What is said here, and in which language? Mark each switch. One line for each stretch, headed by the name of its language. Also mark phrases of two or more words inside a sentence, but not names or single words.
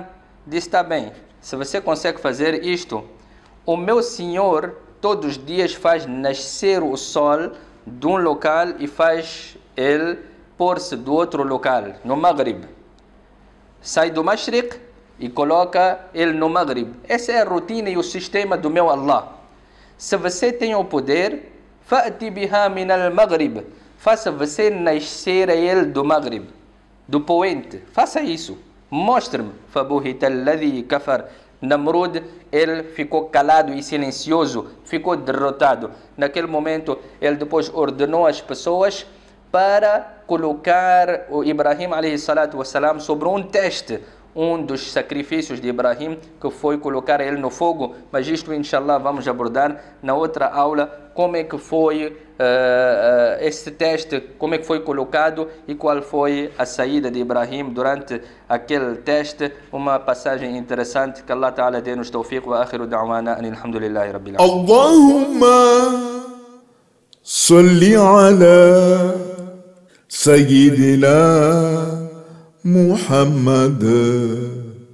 Portuguese: disse, está bem, se você consegue fazer isto, o meu Senhor todos os dias faz nascer o sol de um local e faz ele pôr-se do outro local, no Maghrib. Sai do Mashriq e coloca ele no Maghrib. Essa é a rotina e o sistema do meu Allah. Se você tem o poder,
Arabic: فأت بها من المغرب.
Portuguese: Faça você nascer a ele do Maghrib, do poente. Faça isso. Mostre-me.
Arabic: فبهت الذي كفر.
Portuguese: Namrud, ele ficou calado e silencioso, ficou derrotado. Naquele momento, ele depois ordenou as pessoas para colocar o Ibrahim a.s. sobre um teste. Dos sacrifícios de Ibrahim, que foi colocar ele no fogo, mas isto, inshallah, vamos abordar na outra aula, como é que foi esse teste, como é que foi colocado e qual foi a saída de Ibrahim durante aquele teste. Uma passagem interessante, que Allah Ta'ala dê-nos tawfiq,
Arabic: وآخر دعوانا الحمد لله رب العالمين. اللهم صل على سيدنا محمد